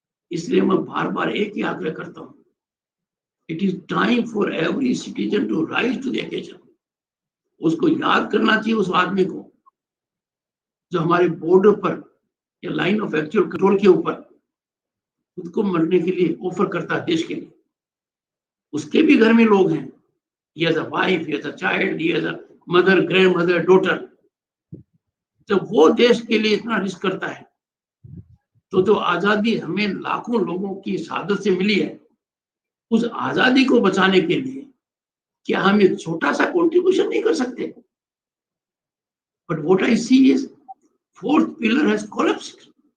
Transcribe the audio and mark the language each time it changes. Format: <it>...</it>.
<hi>इसलिए मैं बार बार एक ही आग्रह करता हूं,</hi> <en>It is time for every citizen to rise to the occasion.</en> <hi>उसको याद करना चाहिए उस आदमी को जो हमारे बॉर्डर पर या लाइन ऑफ एक्चुअल कंट्रोल के ऊपर खुद को मरने के लिए ऑफर करता है देश के लिए। उसके भी घर में लोग हैं,</hi> <en>he has a wife, he has a child, he has a mother, grandmother, daughter।</en> <hi>जब वो देश के लिए इतना रिस्क करता है, तो जो आजादी हमें लाखों लोगों की शहादत से मिली है, उस आजादी को बचाने के लिए क्या हम एक छोटा सा कंट्रीब्यूशन नहीं कर सकते?</hi> <en>But what I see is fourth pillar has collapsed.</en>